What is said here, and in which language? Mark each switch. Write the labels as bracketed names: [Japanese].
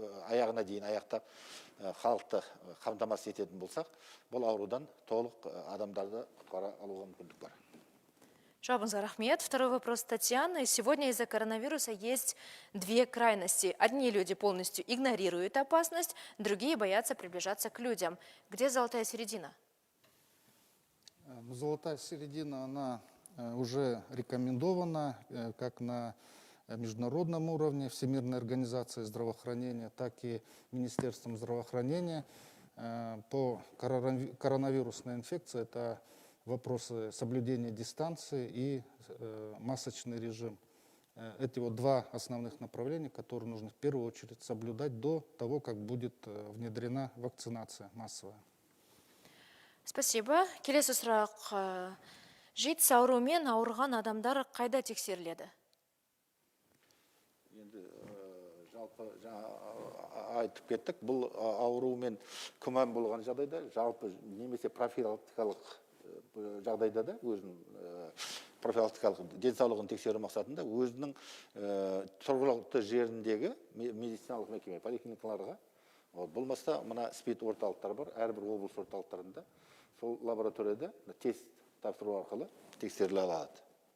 [Kazakh] аяғына дейін аяқтап халықты қамтамасыз ететін болсақ, бұл аурудан толық адамдарды құтқара алуға мүмкіндік бар. Жауабыңызға рахмет. [Russian] Второй вопрос Татьяны. Сегодня из-за коронавируса есть две крайности. Одни люди полностью игнорируют опасность, другие боятся приближаться к людям. Где золотая середина? Золотая середина, она уже рекомендована как на международном уровне Всемирной организации здравоохранения, так и Министерством здравоохранения. По коронавирусной инфекции это вопросы соблюдения дистанции и масочный режим. Эти вот два основных направления, которые нужно в первую очередь соблюдать до того, как будет внедрена вакцинация массовая. [Kazakh] Спасибо. Келесі сұрақ. Жит аурумен ауырған адамдар қайда тексеріледі? Енді жалпы айтып кеттік, бұл аурумен күмән болған жағдайда, жалпы немесе профилактикалық жағдайда да өзінің профилактикалық денсаулығын тексеру мақсатында өзінің тұрғылықты жеріндегі медициналық мекеме, поликлиникаларға, болмаса мына СПИД орталықтар бар, әрбір облыс орталықтарында сол лабораторияда тест тапсыру арқылы тексеріле алады.